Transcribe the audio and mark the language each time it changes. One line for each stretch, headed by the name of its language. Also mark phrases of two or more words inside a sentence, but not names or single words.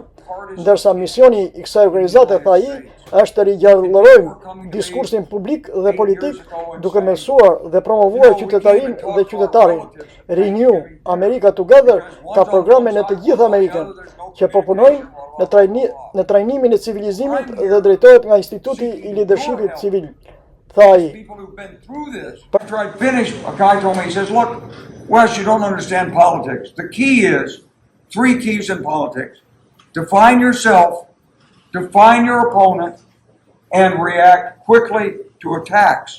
Albanian: Ndërsa misioni i kësaj organizate, tha ai, është të rigjallërojmë diskursin publik dhe politik duke mësuar dhe promovuar qytetarinë dhe qytetarin. Renew America Together ka programe në të gjithë Amerikën që po punojnë në trajnimin e civilizimit dhe drejtohet nga Instituti i Leadershipit Civil. Tha ai.
English: People who've been through this. After I finished, a guy told me, he says, look, Wes, you don't understand politics. The key is, 3 keys in politics. Define yourself, define your opponent, and react quickly to attacks.